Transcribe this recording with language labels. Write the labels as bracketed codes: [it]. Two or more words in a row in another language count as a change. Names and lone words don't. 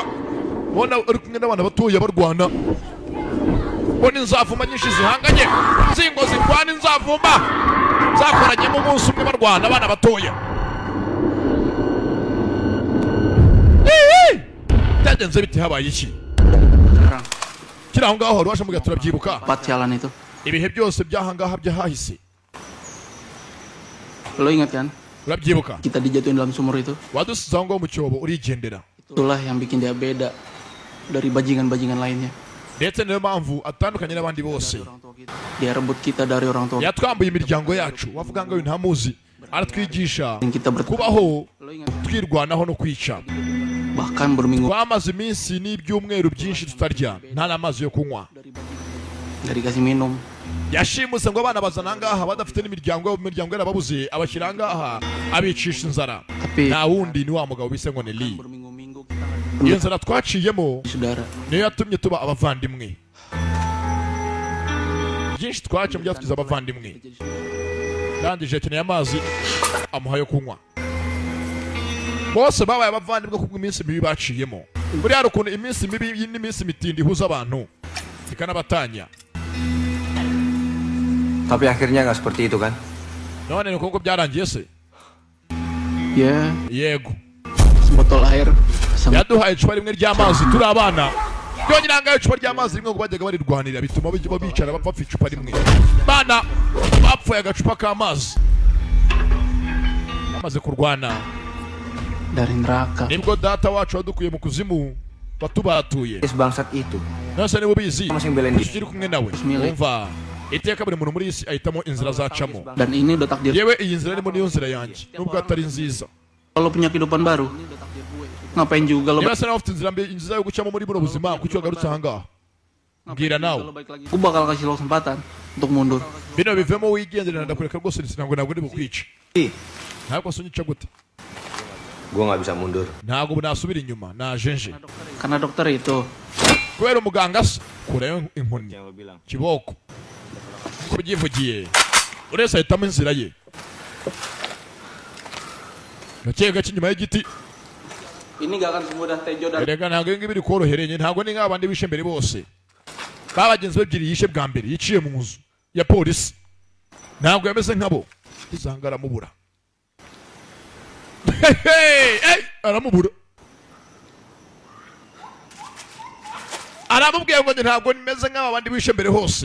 [rw] Bona uri kumwe n'abana batoya barwana. Bona inzavuma nyinshi zihanganye. Zingo zirwana inzavuma. Zakoranye mu munsi umwe barwana abana batoya. Byagenze biti habaye iki? Kira aho ngaho wari washamuga turabyibuka. [id] Jalan itu. [rw] Ibihe byose byahangaha byahahise. [id] Lo ingat kan? [rw] Urabyibuka? [id] Kita dijatuhin dalam sumur itu. [rw] Wadusize aho ngaho mu cyobo urigendera. [id] Itulah yang bikin dia beda dari bajingan-bajingan lainnya. [rw] Ndetse niyo mpamvu atandukanye n'abandi bose. [id] Dia rebut kita dari orang tua. [rw] Yatwambuye imiryango yacu. Wavuga ngo ntamuzi. Aratwigisha kubaho twirwanaho no kwica. [id] Bahkan berminggu. [rw] Twamaze iminsi n'ibyumweru byinshi tutarya. Nta n'amazi yo kunywa. [id] Dari kasih minum. [rw] Yashimuse ngo abana bazana ngaha badafite n'imiryango yarababuze abashyira ngaha abicisha inzara. Nta wundi ni wa mugabo bise ngo Nelly. Iyo nzara twaciyemo niyo yatumye tuba abavandimwe. Byinshi twaciyemo byatugize abavandimwe. Ndangije akeneye amazi amuha yo kunywa. Bose babaye abavandimwe kubwo iminsi mibi baciyemo. Buri hari ukuntu iminsi mibi n'iminsi mitindi ihuza abantu ikanabatanya. [id] Tapi akhirnya nggak seperti itu kan? [rw] None ni kuko byarangiye se? [id] Ya. [rw] Yego. [id] Sebotol air. [rw] Yaduhaye icupa rimwe ry'amazi turi abana. Byonyine angaye icupa ry'amazi rimwe ngo bajyaga barirwanira bituma bicara bapfa icupa rimwe. Bana bapfuye agacupa k'amazi. Bamaze kurwana. [id] Dari neraka. [rw] Nibwo data wacu wadukuye mu kuzimu batubatuye. [id] Bangsat itu. [rw] Nase nibo bizi. [id] Masih belen dia. [rw] Kiri kumwe nawe. Umva. Iteka buri muntu muri isi ahitamo inzira zacamo. [id] Dan ini udah takdir. [rw] Yewe iyi nzira ni niyo nzira yanjye. Nubwo atari nziza. [id] Kalau punya kehidupan baru. Ngapain juga lo? [rw] Niba sana ufite inzira yo gucamo muri buno buzima kucyo garutse ahangaha. Mbwira nawe. [id] Aku bakal kasih lo kesempatan untuk mundur. [rw] Bino bivemo wigendera ndakureka rwose ntabwo ndi bukwica. Ntabwo sunyica gute? [id] Gua nggak bisa mundur. [rw] Ntabwo nasubira inyuma na jenje. [id] Karena dokter itu. [rw] Kubera umuganga kurayo inkoni. Kiboko. Kubyivugiye. Urese ahitamo inzira ye. Gakeka kinyuma y'igiti. [id] Ini gak akan semudah Tejo dan [rw] Erega ntabwo ngibi biri korohereye ntabwo ni nk'abandi bishe mbere bose. Babagenzi bebyiri yishe bwa mbere yiciye mu nzu ya polisi. Ntabwo yameze nkabo. Izangara mubura. Aramubura. Aramubwiye ngo ntabwo nimeze nk'abandi bishe mbere hose.